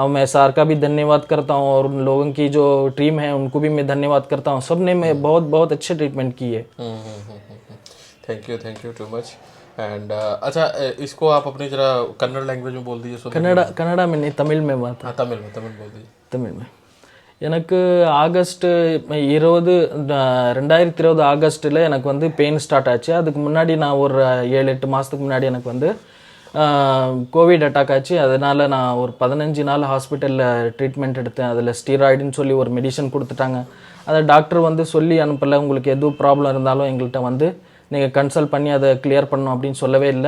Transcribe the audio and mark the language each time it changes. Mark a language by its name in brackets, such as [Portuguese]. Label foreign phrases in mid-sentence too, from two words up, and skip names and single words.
[Hindi] मैं सार का भी धन्यवाद करता हूँ, और उन लोगों की जो टीम है उनको भी मैं धन्यवाद करता हूँ। सब ने मैं बहुत अच्छे ट्रीटमेंट की है। [English] Thank you too much. [Hindi] एंड अच्छा, इसको आप अपनी जरा कन्नड़ लैंग्वेज में बोल दीजिए। कन्नड़ा में नहीं, तमिल में बात। हाँ, तमिल बोल दीजिए। तमिल में [Tamil] எனக்கு ஆகஸ்ட் 2020 ஆகஸ்ட்டில் எனக்கு வந்து [English] pain start [Tamil] ஆச்சு. அதுக்கு முன்னாடி நான் ஒரு 7-8 மாதத்துக்கு முன்னாடி எனக்கு வந்து [English] Covid attack [Tamil] ஆச்சு. அதனால் நான் ஒரு 15 நாள் ஹாஸ்பிட்டலில் ட்ரீட்மெண்ட் எடுத்தேன். அதில் ஸ்டீராய்டுன்னு சொல்லி ஒரு மெடிசன் கொடுத்துட்டாங்க. அதை டாக்டர் வந்து சொல்லி அனுப்பலை, உங்களுக்கு எதுவும் ப்ராப்ளம் இருந்தாலும் எங்கள்கிட்ட வந்து நீங்கள் கன்சல்ட் பண்ணி அதை கிளியர் பண்ணணும் அப்படின்னு சொல்லவே இல்லை.